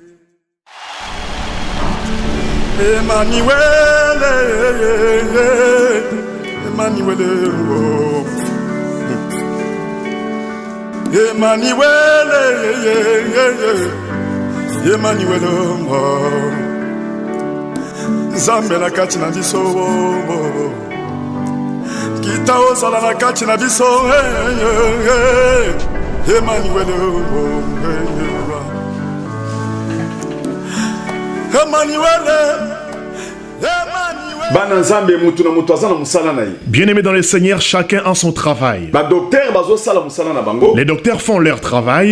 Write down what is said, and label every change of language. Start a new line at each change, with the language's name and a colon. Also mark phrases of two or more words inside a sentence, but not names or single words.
Lingala: Emmanuel, Emmanuel, Emmanuel, Emmanuel, Nzambe na kati na biso, kita osala na kati na biso, Emmanuel,
French: Bien-aimés dans le Seigneur, chacun a son travail. Les docteurs font leur travail.